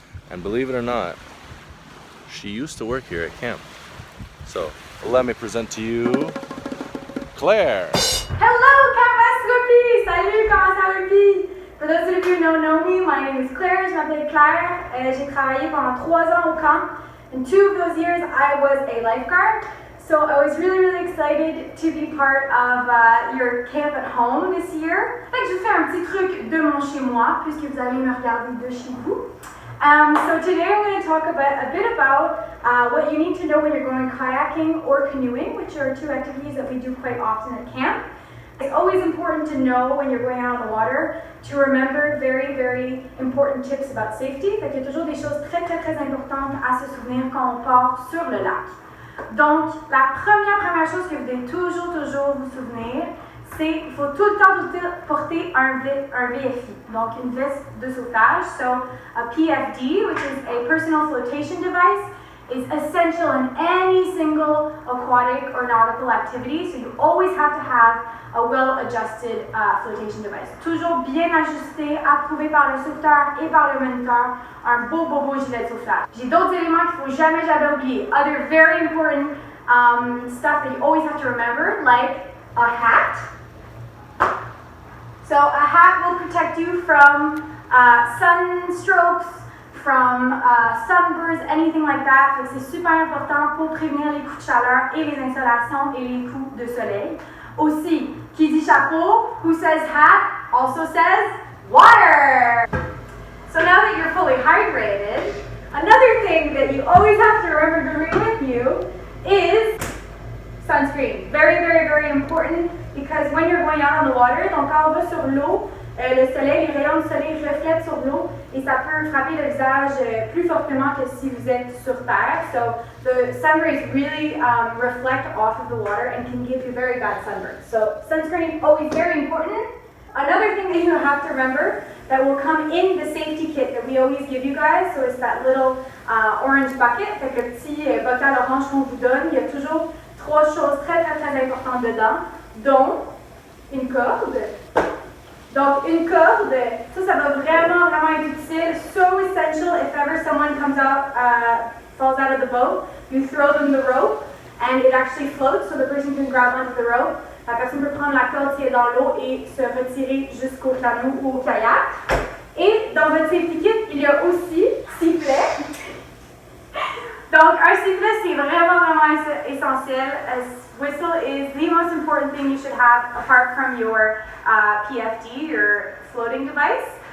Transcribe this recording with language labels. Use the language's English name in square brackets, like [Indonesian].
[English] And believe it or not, she used to work here at camp. So let me present to you Claire. Hello, Camascopi! [French] Salut, comment ça va, Pi? [English] For those of you who don't know me, my name is Claire, [French] je m'appelle Claire. J'ai travaillé pendant 3 ans au camp. [English] In 2 of those years, I was a lifeguard. So I was really excited to be part of your camp at home this year. [French] Fait que je fais un petit truc de mon chez moi, puisque vous allez me regarder de chez vous. [English] So today I'm going to talk a bit about what you need to know when you're going kayaking or canoeing, which are 2 activities that we do quite often at camp. It's always important to know when you're going out on the water to remember very important tips about safety. [French] Fait qu'il y a toujours des choses très importantes à se souvenir quand on part sur le lac. Donc, la première chose que vous devez toujours vous souvenir, c'est qu'il faut tout le temps porter un VFI, donc une veste de sauvetage. [English] So, a PFD, which is a personal flotation device, is essential in any single aquatic or nautical activity. So you always have to have a well-adjusted flotation device. [French] Toujours bien ajusté, approuvé par le sauveteur et par le moniteur, un beau gilet de sauvetage. J'ai d'autres éléments qu'il ne faut jamais oublier. [English] Other very important stuff that you always have to remember, like a hat. So a hat will protect you from sunstrokes, from sunburns, anything like that. [French] C'est super important pour prévenir les coups de chaleur et les insolations et les coups de soleil. Aussi, qui dit chapeau, [English] who says hat, also says water. So now that you're fully hydrated, another thing that you always have to remember to bring with you is sunscreen. Very important because when you're going out on the water, [French] donc quand on va sur l'eau, le soleil, les rayons du soleil reflètent sur l'eau et ça peut frapper le visage plus fortement que si vous êtes sur terre. [English] So the sun rays really reflect off of the water and can give you very bad sunburn. So sunscreen always very important. Another thing that you have to remember that will come in the safety kit that we always give you guys, so it's that little orange bucket, [French] fait que le petit bocal orange qu'on vous donne, il y a toujours 3 choses très importantes dedans, dont une corde. Donc, une corde, ça va vraiment être utile. [English] So essential if ever someone comes out, falls out of the boat, you throw them the rope and it actually floats so the person can grab onto the rope. [French] La personne peut prendre la corde si elle est dans l'eau et se retirer jusqu'au canot ou au kayak. Et dans votre safety kit, il y a aussi sifflet. Donc, un sifflet, c'est vraiment essentiel. [English] A whistle is the most important thing you should have apart from your PFD, your floating device.